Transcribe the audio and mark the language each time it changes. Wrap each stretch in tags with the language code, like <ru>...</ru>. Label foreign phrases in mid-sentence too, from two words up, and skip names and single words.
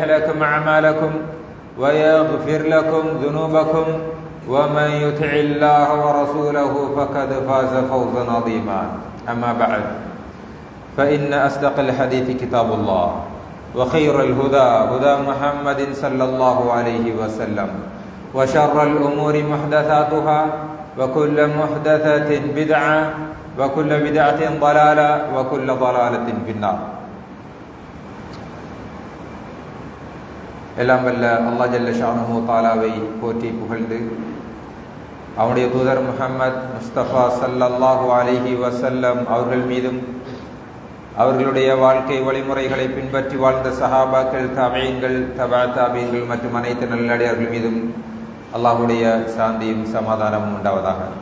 <ar>لكم أعمالكم ويغفر لكم ذنوبكم ومن يطع الله ورسوله فقد فاز فوزا عظيما أما بعد فإن أصدق الحديث كتاب الله وخير الهدى هدى محمد صلى الله عليه وسلم وشر الأمور محدثاتها وكل محدثة بدعة وكل بدعة ضلالة وكل ضلالة في النار.</ar> <ta>எல்லாம் வல்ல அல்லாஹ்</ta> <ar>جل شأنه تعالى</ar> <ta>போற்றி புகழ்ந்து அவனுடைய தூதர் முஹம்மது முஸ்தபா</ta> <ar>صلى الله عليه وسلم</ar> <ta>அவர்கள் மீதும் அவர்களுடைய வாழ்க்கை வழிமுறைகளை பின்பற்றி வாழ்ந்த சஹாபாக்கள், தாபீன்கள், தபா தாபீன்கள் மற்றும் அனைத்து நல்லடியார்கள் மீதும் அல்லாஹ்வுடைய சாந்தியும் சமாதானமும் உண்டாவதாக.</ta>